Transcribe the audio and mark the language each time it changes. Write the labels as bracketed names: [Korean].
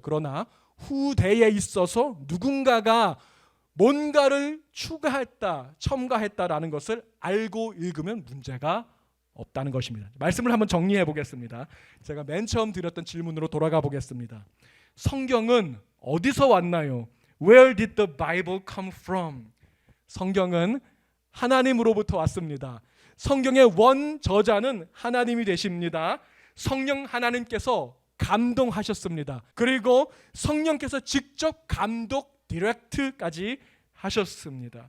[Korean] 그러나 후대에 있어서 누군가가 뭔가를 추가했다, 첨가했다라는 것을 알고 읽으면 문제가 없다는 것입니다. 말씀을 한번 정리해 보겠습니다. 제가 맨 처음 드렸던 질문으로 돌아가 보겠습니다. 성경은 어디서 왔나요? [English] Where did the Bible come from? [Korean] 성경은 하나님으로부터 왔습니다. 성경의 원 저자는 하나님이 되십니다. 성령 하나님께서 감동하셨습니다. 그리고 성령께서 직접 감독 디렉트까지 하셨습니다.